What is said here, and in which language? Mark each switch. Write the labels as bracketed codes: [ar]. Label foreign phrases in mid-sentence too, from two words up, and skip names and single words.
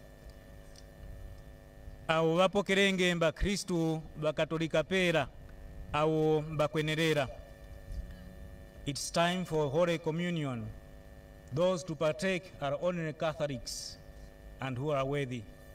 [tum] au vapokerenge mba Kristu bakatolika pera au bakwenerera. [en] It's time for Holy Communion. Those to partake are only Catholics and who are worthy.